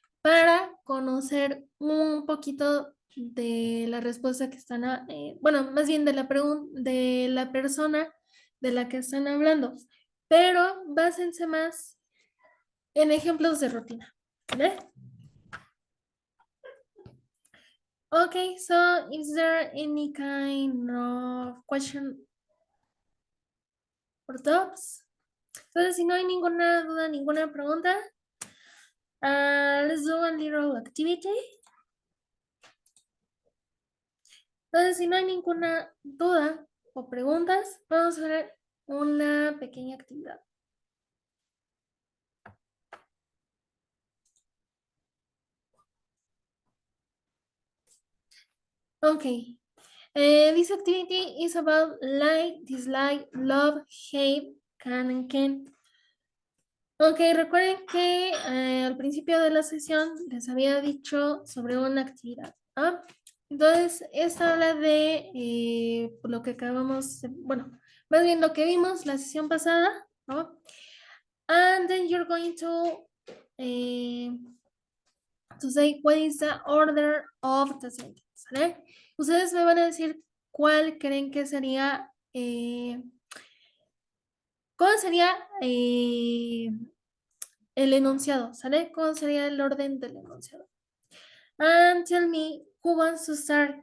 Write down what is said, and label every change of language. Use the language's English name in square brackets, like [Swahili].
[Spanish] Para conocer un poquito de la respuesta que están, bueno, más bien de la pregunta de la persona de la que están hablando, pero básense más en ejemplos de rutina, ¿vale? [English] Okay, so is there any kind of question or doubts? [Spanish] Entonces, si no hay ninguna duda, ninguna pregunta, [English] let's do a little activity. [Spanish] Entonces, si no hay ninguna duda o preguntas, vamos a hacer una pequeña actividad. [English] Okay. This activity is about like, dislike, love, hate, can and can't. [Spanish] Ok, recuerden que al principio de la sesión les había dicho sobre una actividad. ¿Ah? Entonces, esta habla de lo que acabamos, bueno, más bien lo que vimos la sesión pasada, ¿no? [English] And then you're going eh, to say what is the order of the sentence, ¿vale? [Spanish] Ustedes me van a decir cuál creen que sería, cuál sería el enunciado, ¿sale? ¿Cómo sería el orden del enunciado? [English] And tell me, who wants to start?